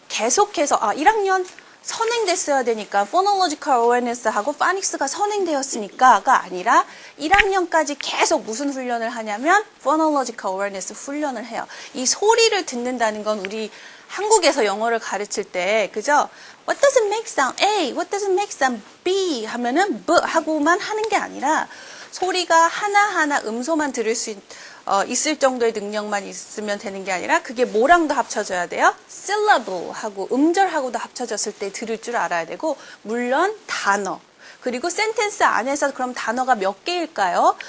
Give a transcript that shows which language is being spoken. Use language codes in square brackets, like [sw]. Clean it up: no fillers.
[ko] 계속해서 1학년 선행됐어야 되니까 phonological awareness하고 phonics가 선행되었으니까가 아니라 1학년까지 계속 무슨 훈련을 하냐면 phonological awareness 훈련을 해요. 이 소리를 듣는다는 건 우리 한국에서 영어를 가르칠 때 그죠? [en] What does it make sound A? What does it make sound B? [ko] 하면은 B 하고만 하는 게 아니라 소리가 하나하나 음소만 들을 수 있을 정도의 능력만 있으면 되는 게 아니라 그게 뭐랑도 합쳐져야 돼요? syllable하고 음절하고도 합쳐졌을 때 들을 줄 알아야 되고 물론 단어 그리고 센텐스 안에서 그럼 단어가 몇 개일까요?